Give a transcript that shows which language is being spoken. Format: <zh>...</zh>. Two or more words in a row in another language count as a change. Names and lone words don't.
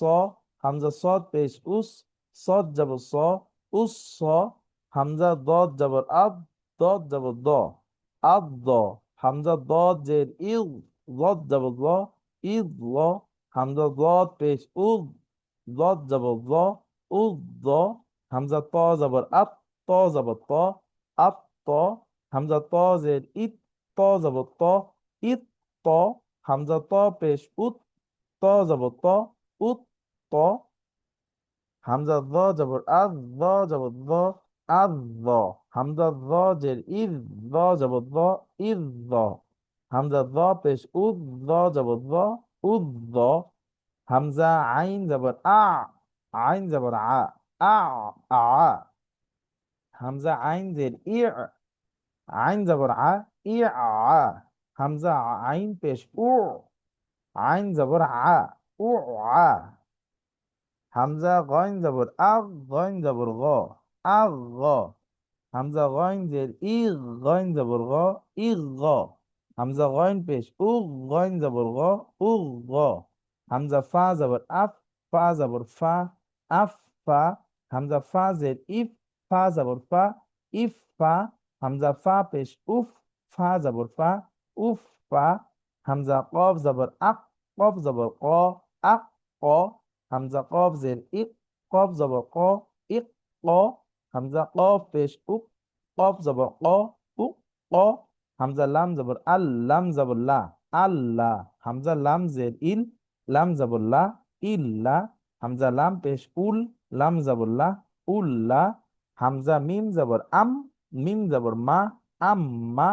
<ur>ہمزہ صد پیش اُص، صد زبر صَ، اُص صَ. ہمزہ ضد زبر اَض، ضد زبر ضَ، اَض ضَ. ہمزہ ضد زیر اِل، ضد زبر لَ، اِد لَ. ہمزہ ضد پیش اُد، ضد زبر دَ، اُد دَ. ہمزہ ط زبر اَط، ط زبر طَ، اَط طَ. ہمزہ ط زیر اِط، ط زبر طَ، اِط طَ. ہمزہ ط پیش اُط، ط زبر طَ، اُط طَ. ہمزہ ظ زبر اَظ, ظ زبر ظَ، اَظ ظَ. ہمزہ ظ زیر اِظ، ظ زبر ظَ، اِظ ظَ. ہمزہ ظ پیش اُد، ظ زبر ظَ، اُد ظَ. ہمزہ عین زبر اَع، عین زبر عَ، عَ، عَ. ہمزہ عین زیر اِع، عین زبر عَ، اِع عَ. ہمزہ عین پیش اُع، عین زبر عَ، اُع عَ. ہمزہ غین زبر اَغ، غین زبر غَ، اَغ غَ. ہمزہ غین زیر اِغ، غین زبر غَ، اِغ غَ. ہمزہ غین پیش اُغ، غین زبر غَ، اُغ غَ. ہمزہ فا زبر اَف، فا زبر فَ، اَف فَ. ہمزہ فا زیر اِف، فا زبر فَ، اِف فَ. ہمزہ فا پیش اُف، فا زبر فَ، اُف فَ. ہمزہ قاف زبر اَق، قاف زبر قَ، اَق قَ. ہمزہ قاف زیر اِق، قاف زبر قَ، اِق قَ. ہمزہ قاف پیش اُق، قاف زبر قَ، اُق قَ. ہمزہ لام زبر اَل، لام زبر لَ، اللہ. ہمزہ لام زیر اِل، لام زبر لَ، اِلّا. ہمزہ لام پیش اُل، لام زبر لَ، اُلّا. ہمزہ میم زبر اَم، میم زبر مَ، اَمّا.</ur>